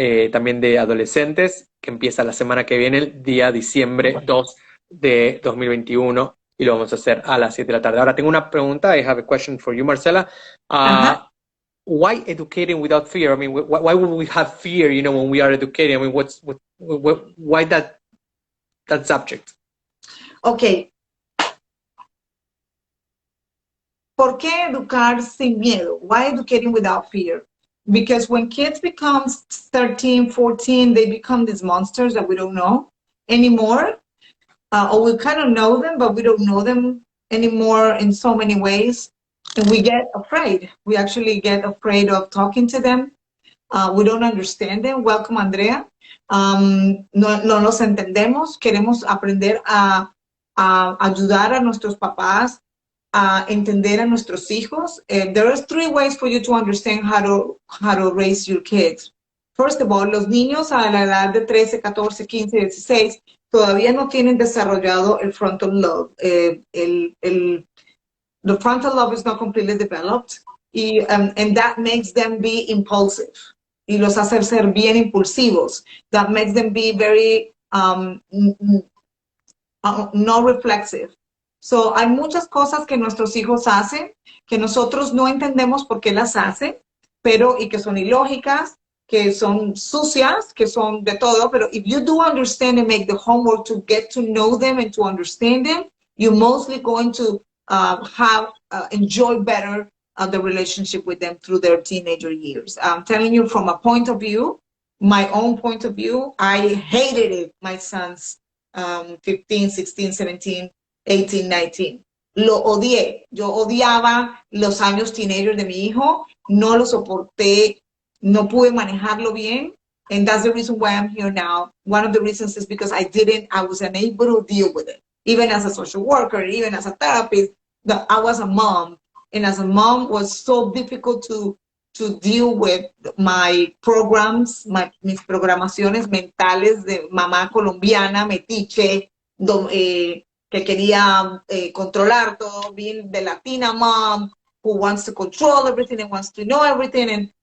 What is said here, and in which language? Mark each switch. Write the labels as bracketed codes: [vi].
[es] también de adolescentes, que empieza la semana que viene, el día diciembre 2 de 2021, y lo vamos a hacer a las 7 de la tarde. Ahora tengo una pregunta. [en] I have a question for you, Marcela. Why educating without fear? I mean, why would we have fear, when we are educating? I mean, why that subject? Okay. [es] ¿Por qué educar sin miedo? [en] Why educating without fear? Because when kids become 13, 14, they become these monsters that we don't know anymore. Or we kind of know them, but we don't know them anymore in so many ways. And we get afraid. We actually get afraid of talking to them. We don't understand them. Welcome, Andrea. [es] No los entendemos. Queremos aprender a ayudar a nuestros papás a entender a nuestros hijos. [en] There are 3 ways for you to understand how to raise your kids. First of all, [es] los niños a la edad de 13, 14, 15, 16 todavía no tienen desarrollado el [en] frontal lobe. The frontal lobe is not completely developed, and that makes them be impulsive. [es] Y los hace ser bien impulsivos. [en] That makes them be very no reflexive. [es] So, hay muchas cosas que nuestros hijos hacen que nosotros no entendemos por qué las hacen, y que son ilógicas, que son sucias, que son de todo, pero [en] if you do understand and make the homework to get to know them and to understand them, you're mostly going to enjoy better the relationship with them through their teenager years. I'm telling you from a point of view, my own point of view, I hated it, my sons, 15, 16, 17, 18, 19. [es] Lo odié. Yo odiaba los años teenagers de mi hijo. No lo soporté. No pude manejarlo bien. [en] And that's the reason why I'm here now. One of the reasons is because I was unable to deal with it. Even as a social worker, even as a therapist, I was a mom. And as a mom, it was so difficult to deal with my programs, [es] mis programaciones mentales de mamá colombiana, metiche, que quería controlar todo, [en] being the Latina mom who wants to control everything and wants to know everything.